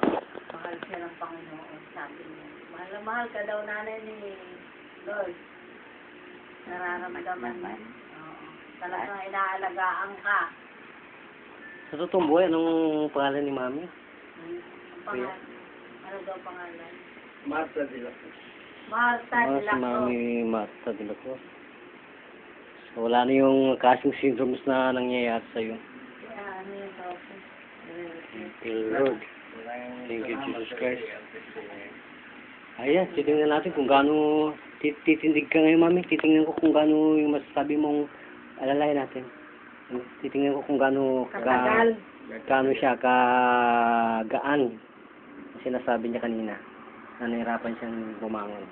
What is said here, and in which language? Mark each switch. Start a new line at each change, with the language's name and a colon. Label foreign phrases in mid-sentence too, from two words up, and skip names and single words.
Filipino: mahal siya ng Panginoon, sabi niya. Mahal na mahal ka daw nanay ni Lord. Nararamdaman niya. Oo. Talagang inaalagaan ka. Sa totoong buhay, anong pangalan ni mami? Ang pangalan. Ano daw pangalan? Marta de la Cruz. Marta de Si la Cruz. mami Marta de la Cruz. So, wala na yung
English: casting syndromes
Filipino: na nangyayari sa'yo. Kaya ano yung tawag ko?
English: Thank you, Lord. Thank you, Jesus Christ.
Filipino: Ayan, titingnan natin kung gaano titindig ka ngayon, mami. Titingnan ko kung gaano yung masasabi mong alalay natin. Titingnan ko kung gaano Katagal. gaano siya kagaan. Sinasabi niya kanina na nahirapan siyang bumangon.